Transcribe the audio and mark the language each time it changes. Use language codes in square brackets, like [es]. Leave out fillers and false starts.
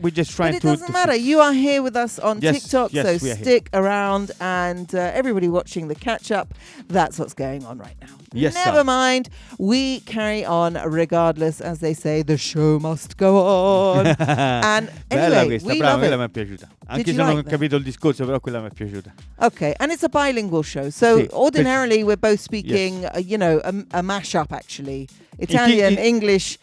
[en] We're just trying but it doesn't matter. You are here with us on TikTok, so stick around. And everybody watching the catch-up, that's what's going on right now. Yes, Never mind. We carry on regardless. As they say, the show must go on. And anyway, we love it. [it] Quella mi è piaciuta. Anche se non ho capito il discorso, però quella mi è piaciuta. [en] Okay, and it's a bilingual show. So ordinarily we're both speaking, a mashup actually. Italian, English,